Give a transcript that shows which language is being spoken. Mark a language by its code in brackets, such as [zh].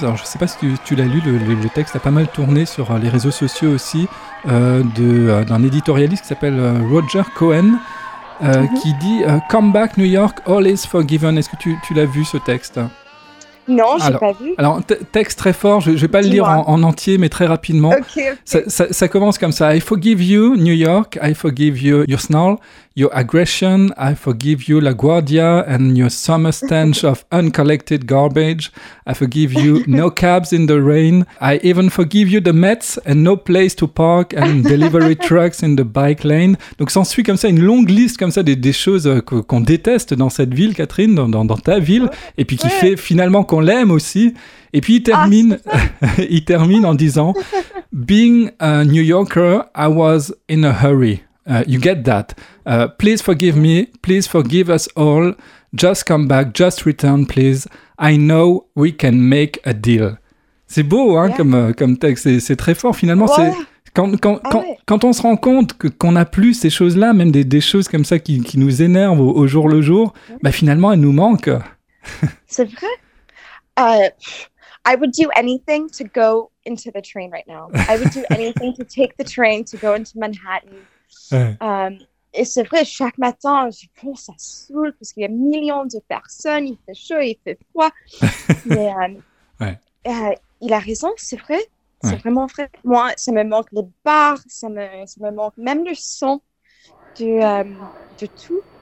[fr] Alors, je ne sais pas si tu l'as lu, le texte a pas mal tourné sur les réseaux sociaux aussi, d'un éditorialiste qui s'appelle Roger Cohen, mm-hmm. qui dit « [en] Come back New York, all is forgiven [fr] ». Est-ce que tu l'as vu ce texte ? Non, je n'ai pas vu. Alors, texte très fort, je ne vais pas le lire en entier, mais très rapidement. [en] Okay. [fr] Ça commence comme ça. [en] « I forgive you, New York. I forgive you, your snarl, your aggression. I forgive you, LaGuardia, and your summer stench of uncollected garbage. I forgive you, no cabs in the rain. I even forgive you, the Mets, and no place to park, and delivery trucks in the bike lane. [fr] » Donc, s'en suit comme ça, une longue liste comme ça des choses qu'on déteste dans cette ville, Catherine, dans ta ville, et puis qui fait finalement qu'on l'aime aussi. Et puis, il termine en disant [en] « Being a New Yorker, I was in a hurry. You get that. Please forgive me. Please forgive us all. Just come back. Just return, please. I know we can make a deal. » [fr] C'est beau, hein, comme texte. C'est très fort, finalement. Voilà. Quand on se rend compte qu'on n'a plus ces choses-là, même des choses comme ça qui nous énervent au jour le jour, finalement, elles nous manquent. C'est vrai. [en] I would do anything to go into the train right now. I would do anything to take the train to go into Manhattan. [fr] Ouais. Et c'est vrai, chaque matin, je pense ça saoule parce qu'il y a millions de personnes, il fait chaud, il fait froid. Mais il a raison, c'est vrai. C'est vraiment vrai. Moi, ça me manque les bars, ça me manque même le son de tout.